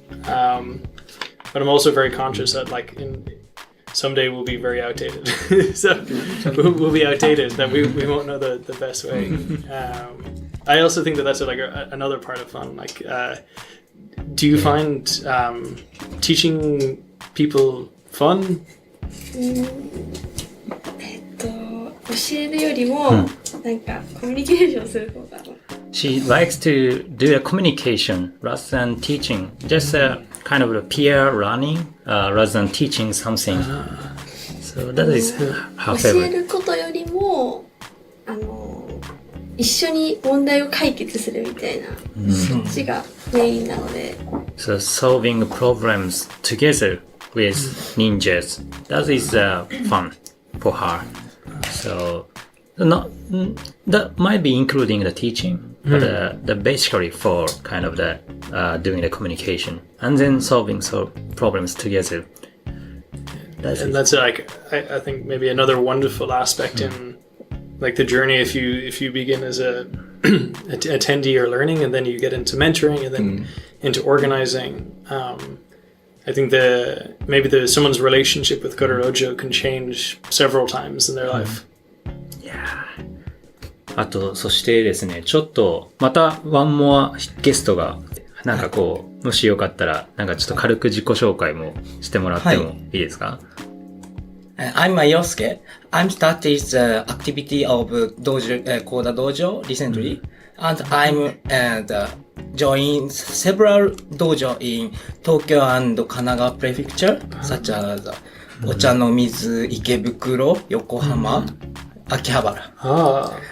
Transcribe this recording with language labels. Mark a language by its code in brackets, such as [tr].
[en] But I'm also very conscious that like someday we'll be very outdated. So we'll be outdated, that we won't know the best way. I also think that that's like another part of fun. Like, do you find teaching people fun? [ja] 教えるよりもなんかコミュニケーションする方が [en] She likes to do a communication rather than teaching, just a kind of a peer learning rather than teaching something. So that is her [ja] 教え [en] favorite. [ja] ることよりも一緒に問題を解決するみたいな、そっちがメインなので [en] So solving problems together with ninjas, that is fun for her. So that might be including the teaching, but the basically for kind of the doing the communication and then solving problems together. That's like I think maybe another wonderful aspect in like the journey. If you begin as a attendee or learning, and then you get into mentoring, and then into organizing. I think maybe someone's relationship with CoderDojo can change several times in their life. [ja] あと、そしてですね、ちょっと、また、ワンモアゲストが、なんかこう、もしよかったら、なんかちょっと軽く自己紹介もしてもらってもいいですか？ [en] I'm Yosuke. I'm started the activity of CoderDojo recently, and I'm joined several dojo in Tokyo and Kanagawa Prefecture, such as Ochanomizu, Ikebukuro, Yokohama, Akihabara.